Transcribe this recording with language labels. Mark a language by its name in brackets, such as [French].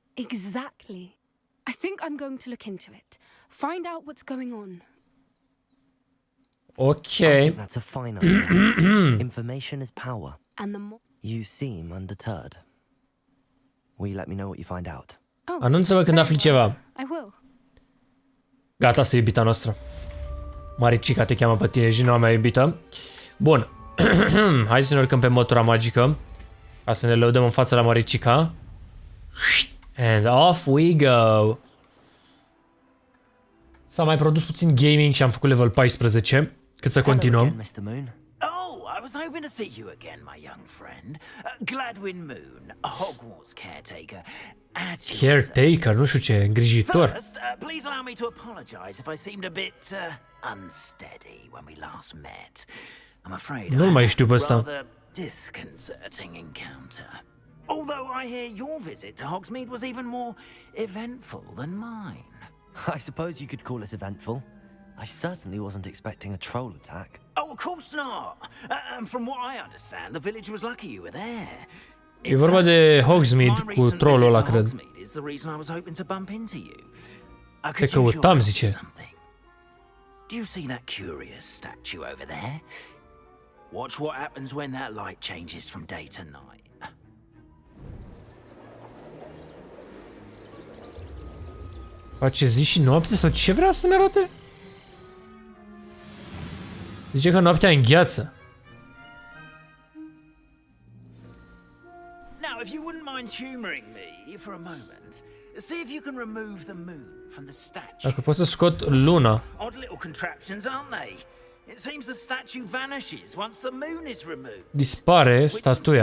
[English] Exactly. I think I'm going to look into it. Find out what's going on. Okay. I think that's a fine idea. Information is power. And the more You seem undeterred. Will you let me know what you find out? [Romanian] Anunță-mă când afli ceva. [English] I will. [Romanian] Gata, asta e iubita noastră. Maricica te cheamă pe tine și noua mea iubită. Bun. Hai să ne urcăm pe motora magică. Ca să ne lăudăm în fața la Maricica. [English] And off we go. [Romanian] S-a mai produs puțin gaming și am făcut level 14. Cât să continuăm. [English] I was hoping to see you again, my young friend. Gladwin Moon, Hogwarts caretaker. [Romanian] Caretaker, nu știu ce, îngrijitor. [English] First, please allow me to apologize if I seemed a bit unsteady when we last met. I'm afraid [Romanian] Nu mai știu pe ăsta. [English] rather disconcerting encounter. Although I hear your visit to Hogsmeade was even more eventful than mine. I suppose you could call it eventful. I certainly wasn't expecting a troll attack. Oh, of course not. And from what I understand, the village was lucky you were there. [Romanian] E vorba de Hogsmeade cu trollul ăla, cred. [English] Is the reason I was hoping to bump into you. [Romanian] Te căutam, zice. [English] Do you see that curious statue over there? Watch what happens when that light changes from day to night. [Romanian] Face zi și noapte sau ce vrea să ne arate? Zice că noaptea îngheață. [English] Now, if you wouldn't mind humoring me for a moment, see if you can remove the moon from the statue. [Romanian] Dacă pot să scot luna. [English] Odd little contraptions, aren't they? It seems the statue vanishes once the moon is removed. [Romanian] Dispare statuia.